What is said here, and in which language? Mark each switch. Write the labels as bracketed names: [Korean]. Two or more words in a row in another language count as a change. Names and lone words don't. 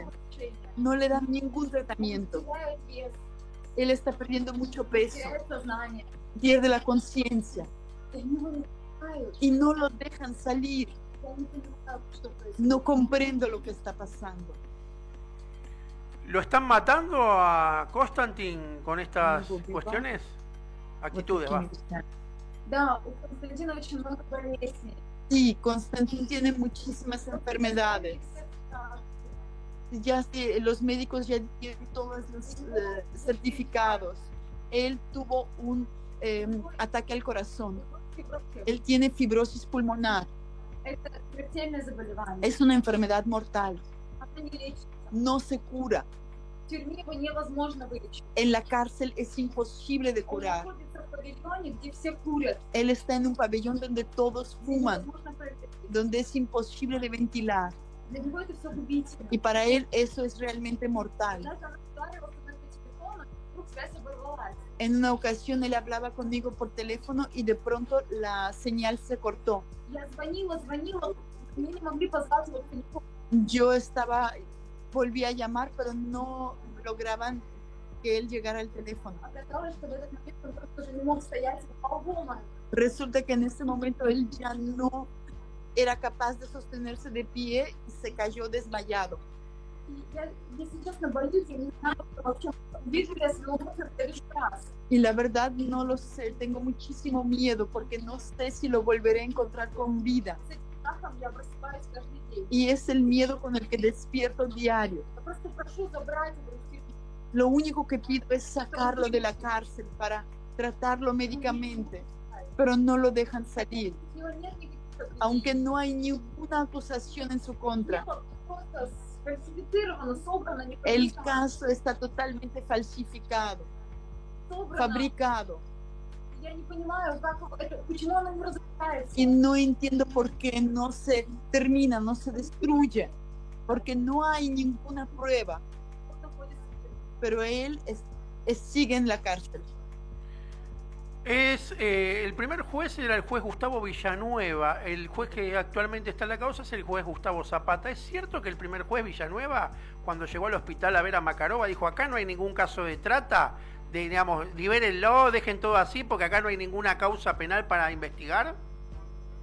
[Spanish] No le dan ningún tratamiento. Él está perdiendo mucho peso, pierde la conciencia y no lo dejan salir. No comprendo lo que está pasando. ¿Lo están matando a Konstantin con estas cuestiones? Actitudes, va. [Russian] Да, у Константина очень много болезней. [Spanish] Sí, Constantín tiene muchísimas enfermedades. Ya los médicos ya tienen todos los certificados. Él tuvo un ataque al corazón. Él tiene fibrosis pulmonar. [Russian] Это смертельное заболевание. [Spanish] Es una enfermedad mortal. [Russian] Она не лечится. [Spanish] No se cura. [Russian] В тюрьме его невозможно вылечить. [Spanish] En la cárcel es imposible de [Russian] Он [Spanish] curar. [Russian] находится в павильоне, где все курят. [Spanish] Él está en un pabellón donde todos fuman, [Russian] Невозможно пройти. [Spanish] donde es imposible de ventilar. [Russian] Для него это все губительно. [Spanish] Y para él eso es realmente mortal. [Russian] Когда он разговаривал со мной по телефону, вдруг связь оборвалась. [Spanish] En una ocasión él hablaba conmigo por teléfono y de pronto la señal se cortó. [Russian] Я звонила, мне не могли позвать его в телефон. [Spanish] Yo volví a llamar, pero no lograban que él llegara al teléfono. [Russian] Оказалось, что в этот момент он просто уже не мог стоять, упал в обморок. [Spanish] Resulta que en ese momento él ya no era capaz de sostenerse de pie y se cayó desmayado. [Russian] И я, если честно, боюсь, я не знаю, вообще, вижу ли я своего мужа в следующий раз. [Spanish] Y la verdad no lo sé, tengo muchísimo miedo porque no sé si lo volveré a encontrar con vida. [Russian] С этим страхом я просыпаюсь каждый день. [Spanish] Y es el miedo con el que despierto diario. [Russian] Я просто прошу забрать его из тюрьмы. [Spanish] Lo único que pido es sacarlo de la cárcel para tratarlo médicamente, pero no lo dejan salir, [Russian] У него нет никаких обвинений. [Spanish] aunque no hay ninguna acusación en su contra. [Russian] Дело просто сфальсифицировано, собрано, [Spanish] El [Russian] непонятно, [Spanish] caso está totalmente falsificado, [Russian] собрано. [Spanish] fabricado, [Russian] Я не понимаю, почему оно не разрушается. [Spanish] y no entiendo por qué no se termina, no se destruye, porque no hay ninguna prueba, [Russian] Он находится в тюрьме. [Spanish] pero él sigue en la cárcel. El primer juez era el juez Gustavo Villanueva. El juez que actualmente está en la causa es el juez Gustavo Zapata. ¿Es cierto que el primer juez Villanueva, cuando llegó al hospital a ver a Makarova, dijo acá no hay ningún caso de trata, digamos, libérenlo, dejen todo así porque acá no hay ninguna causa penal para investigar?